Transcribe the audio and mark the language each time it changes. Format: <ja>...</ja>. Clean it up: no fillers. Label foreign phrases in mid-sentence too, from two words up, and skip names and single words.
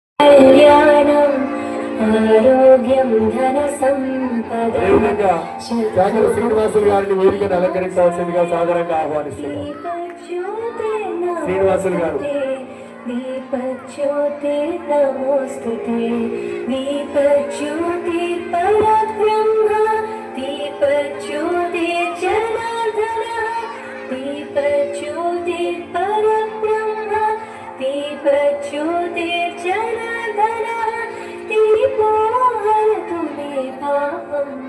<te>కళ్యాణం ఆరోగ్యం ధన సంపద శ్రీనివాసులు గారిని వేదికను అలంకరించవలసిందిగా సాదరంగా ఆహ్వానిస్తున్నారు. శ్రీనివాసులు గారు</te> <sa>दीपज्योति नमोस्तुते दीपज्योति परब्रह्म दीपज्योति जनार्दन दीपज्योति परब्रह्म दीपज्योति जनार्दन दीपो हरतु मे पापं</sa>